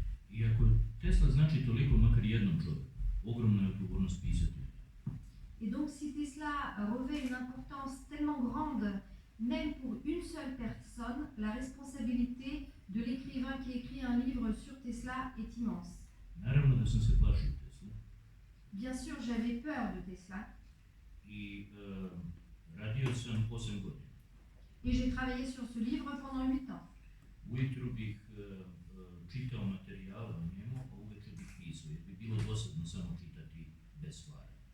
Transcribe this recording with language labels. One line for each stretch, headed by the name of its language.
Serbian: I ako Tesla znači toliko makar jednom čovjeku, ogromna je odgovornost pisati.
French: Et donc si Tesla revêt une importance tellement grande, même pour une seule personne, la responsabilité de l'écrivain qui écrit un livre sur Tesla est immense.
Serbian: Naravno da sam se plašio Tesla.
French: Bien sûr, j'avais peur de Tesla.
Serbian: I radio sam 8 godina.
French: Et j'ai travaillé sur ce livre pendant 8 ans.
Serbian: Ujutru bih čitao materijale o njemu, a uveče bih pisao, jer bi bilo dosadno samo čitati bez stvari.